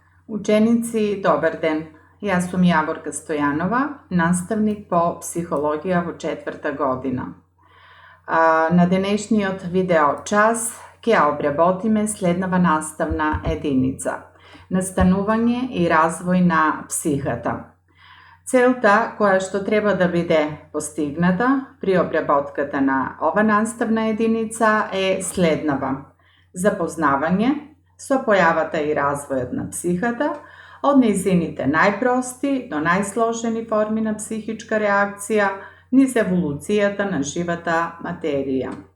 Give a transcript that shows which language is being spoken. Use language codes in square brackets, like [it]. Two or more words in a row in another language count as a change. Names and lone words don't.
[mk] Učenici, dobar den. Ja sam Javorka Stojanova, nastavnik po psihologija во 4. godina. На денешниот видео час ќе обработиме следнава наставна единица – настанување и развој на психата. Целта која што треба да биде постигната при обработката на ова наставна единица е следнава: запознавање со појавата и развојот на психата, од нејзините најпрости до најсложени форми на психичка реакција низ еволуцијата на живата материја.